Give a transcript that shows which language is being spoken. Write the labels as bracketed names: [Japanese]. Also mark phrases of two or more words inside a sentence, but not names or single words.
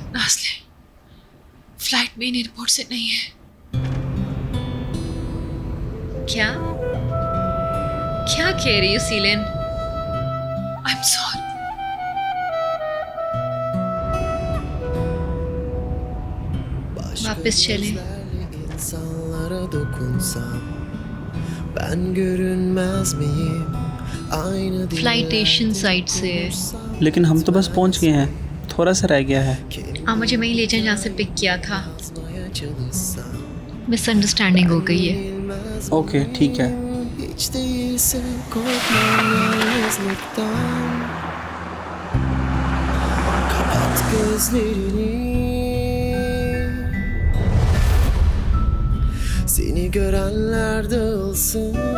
[Hindi] नाज़ले, फ्लाइट मेन एयरपोर्ट से नहीं है। क्या क्या कह रही हो सीलन? [English] I am sorry. [Hindi] वापस चले। [Turkish] İnsanlara dokunsam ben görünmez miyim? Aynı [Hindi] फ्लाइट एशियन साइड से है। लेकिन हम तो बस पहुंच गए हैं, थोड़ा सा रह गया है। मुझे वहीं ले जाए जहाँ से पिक किया था। [Turkish] çalışsam [Hindi] मिसअंडरस्टैंडिंग हो गई है। ओके ठीक है। [Turkish] hiç değilse korkmam yalnızlıktan. Kapat gözlerini, seni görenler dağılsın.